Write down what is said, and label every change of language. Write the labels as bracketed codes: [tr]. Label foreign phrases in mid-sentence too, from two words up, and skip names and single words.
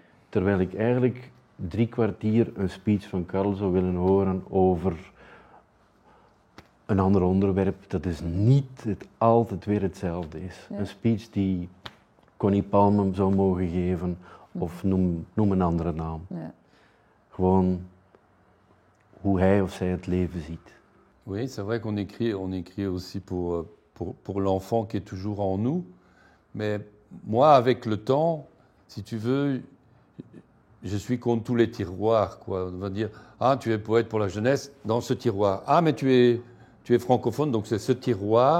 [nl] Terwijl ik eigenlijk 3 kwartier een speech van Karl zou willen horen over een ander onderwerp dat is niet altijd weer hetzelfde is. Ja. Een speech die Connie Palme zou mogen geven of noem een andere naam. Ja. Gewoon hoe hij of zij het leven ziet. [fr] Oui, c'est vrai qu'on écrit aussi pour l'enfant qui est toujours en nous. Mais moi, avec le temps, si tu veux, je suis contre tous les tiroirs, quoi. On va dire, ah, tu es poète pour la jeunesse, dans ce tiroir. Ah, mais tu es francophone, donc c'est ce tiroir.